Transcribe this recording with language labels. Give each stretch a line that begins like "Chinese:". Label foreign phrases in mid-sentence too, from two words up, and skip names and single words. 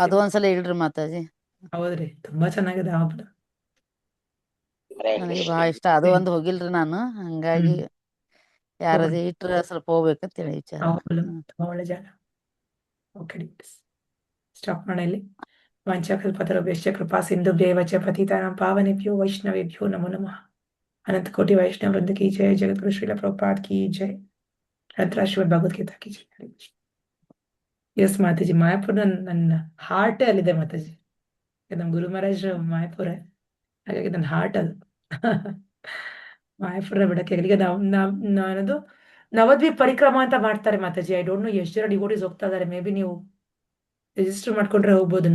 Kannada: ಅದು ಒಂದ್ಸಲ ಹೇಳ್ರಿ ಮಾತಾಜಿ. ಹೌದ್ರಿ, ತುಂಬಾ ಚೆನ್ನಾಗಿದೆ ಅಹೋಬಲ. ನನಗೆ ಬಹಳ ಇಷ್ಟ. ಅದು ಒಂದು ಹೋಗಿಲ್ರಿ ನಾನು, ಹಂಗಾಗಿ ಯಾರದೇ ಇಟ್ರ ಸ್ವಲ್ಪ ಹೋಗ್ಬೇಕಂತ ಹೇಳಿ ವಿಚಾರ. ಅಹೋಬಲಂ ತುಂಬಾ ಒಳ್ಳೆ ಜಾಗ. ಓಕೆ, ಸ್ಟಾಪ್ ಮಾಡೋಣ ಇಲ್ಲಿ.
Sanskrit: ವಾಂಛಾಕಲ್ಪತರುಭ್ಯಶ್ಚ ಕೃಪಾ ಸಿಂಧುಭ್ಯೇವ ಚ ಪತಿತಾನಾಂ ಪಾವನೇಭ್ಯೋ ವೈಷ್ಣವೇಭ್ಯೋ ನಮೋ ನಮಃ.
Hindi: अनंत कोटि वैष्णव वृंद की जय। जगतगुरु श्रील प्रभुपाद की जय। श्रीमद् भगवत गीता की जय। हरे कृष्ण.
Kannada: ಎಸ್ ಮಾತಾಜಿ, ಮಾಯಾಪುರ ನನ್ನ ಹಾರ್ಟೇ ಅಲ್ಲಿದೆ ಮಾತಾಜಿ. ನಮ್ಮ ಗುರು ಮಹಾರಾಜ್ ಮಾಯಾಪುರ, ಹಾಗಾಗಿ ನನ್ನ ಹಾರ್ಟ್ ಅದು. ಮಾಯಾಪುರ ಬಿಡಕ್ಕೆ ಈಗ ನಾನದು ನವದ್ವೀಪ್ ಪರಿಕ್ರಮ ಅಂತ ಮಾಡ್ತಾರೆ ಮಾತಾಜಿ.
English: I don't know
Kannada: ಎಷ್ಟು ಜನ ಡಿವೋಟೀಸ್ ಹೋಗ್ತಾ ಇದಾರೆ.
English: maybe
Kannada: ನೀವು ರಿಜಿಸ್ಟರ್ ಮಾಡ್ಕೊಂಡ್ರೆ ಹೋಗ್ಬೋದು.